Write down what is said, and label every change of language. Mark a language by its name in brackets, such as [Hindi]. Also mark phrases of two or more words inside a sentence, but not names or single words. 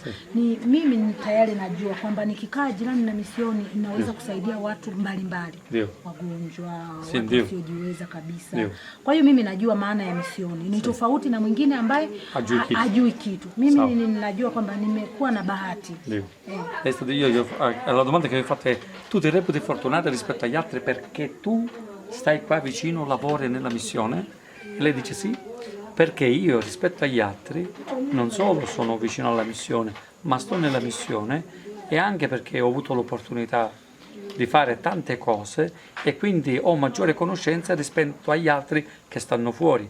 [Swahili] Mimi tayari najua kwamba nikikaa jirani na misioni inaweza kusaidia watu mbalimbali. Wagonjwa, watu wasiojiweza kabisa. Kwa hiyo mimi najua maana ya misioni. Ni tofauti na mwingine ambaye hajui kitu. Mimi ninajua kwamba nimekuwa na bahati. [Italian] La domanda che vi ho fatto è: tu ti reputi fortunata rispetto agli altri perché tu stai qua vicino, lavori nella missione? E lei dice sì, perché io rispetto agli altri non solo sono vicino alla missione, ma sto nella missione, e anche perché ho avuto l'opportunità di fare tante cose e quindi ho maggiore conoscenza rispetto agli altri che stanno fuori.